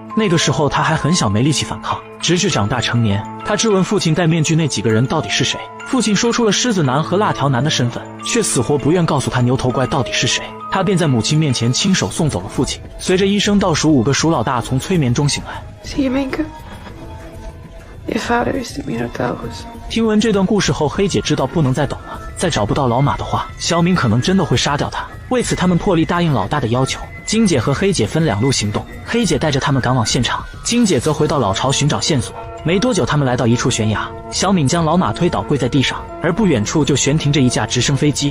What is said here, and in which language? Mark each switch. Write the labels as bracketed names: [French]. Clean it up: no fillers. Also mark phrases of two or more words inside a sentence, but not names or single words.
[Chinese] 那个时候他还很小，没力气反抗，直至长大成年，他质问父亲戴面具那几个人到底是谁。父亲说出了狮子男和辣条男的身份，却死活不愿告诉他牛头怪到底是谁。他便在母亲面前亲手送走了父亲。随着医生倒数5个数，老大从催眠中醒来。 [Dutch] Zie je, Minke? Je vader is de Minotaurus. [Chinese] 听闻这段故事后，黑姐知道不能再等了。再找不到老马的话，小敏可能真的会杀掉他。为此，他们破例答应老大的要求。金姐和黑姐分2路行动，黑姐带着他们赶往现场，金姐则回到老巢寻找线索。没多久，他们来到一处悬崖，小敏将老马推倒，跪在地上，而不远处就悬停着一架直升飞机。